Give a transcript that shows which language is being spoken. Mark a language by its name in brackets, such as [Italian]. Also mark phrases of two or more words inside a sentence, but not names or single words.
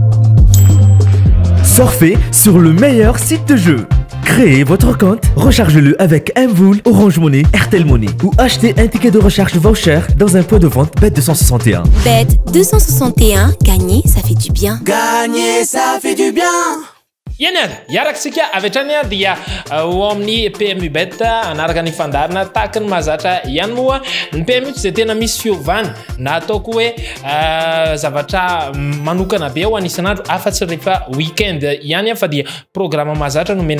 [French] Surfez sur le meilleur site de jeu. Créez votre compte, rechargez-le avec Mvool, Orange Money, Airtel Money ou achetez un ticket de recharge voucher dans un point de vente Bet 261. Bet 261, gagner, ça fait du bien. Gagner, ça fait du bien. [Malagasy] Yaraksika avetrany dia ho amin'ny PMU Bet anaraka ny fandarina tahaka ny mahazatra ihany moa ny PMU tsy dia tena misy fiovana na ataoko hoe zavatra manokana be ho anisan'andro afa-tsy rehefa weekend ihany fa dia programa mahazatra no